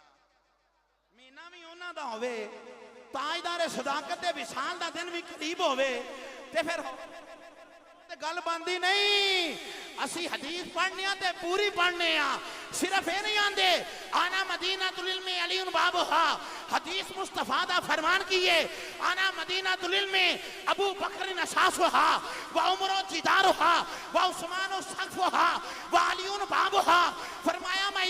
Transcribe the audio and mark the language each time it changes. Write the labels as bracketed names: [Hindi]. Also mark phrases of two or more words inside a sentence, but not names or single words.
[Punjabi] مہینہ بھی اونہاں دا ہووے، تاجدار صداقت دے وصال دا دن بھی قریب ہووے تے فیر تے گل بندی نہیں. اسی حدیث پڑھنے تے پوری پڑھنے آں، صرف یہ نہیں آندے [Arabic] أنا مدينة العلم علي بابها. [Punjabi] حدیث مصطفیٰ دا فرمان کیہے [Arabic] أنا مدينة العلم أبو بكر أساسها وعمر جدارها وعثمان سقفها وعلي بابها. [Punjabi] فرمایا میں